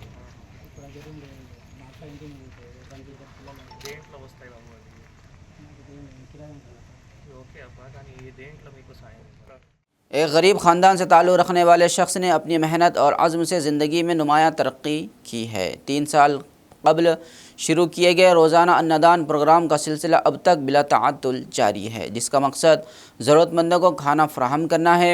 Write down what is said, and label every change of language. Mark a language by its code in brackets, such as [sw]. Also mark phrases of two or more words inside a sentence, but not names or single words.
[te] దేంట్లో వస్తాయి బాబు, అది ఓకే అబ్బా, కానీ ఏ దేంట్లో మీకు సాయం? [ur] ایک غریب خاندان سے تعلق رکھنے والے شخص نے اپنی محنت اور عزم سے زندگی میں نمایاں ترقی کی ہے۔ 3 سال قبل شروع کیے گئے روزانہ انّدان پروگرام کا سلسلہ اب تک بلا تعطل جاری ہے، جس کا مقصد ضرورت مندوں کو کھانا فراہم کرنا ہے۔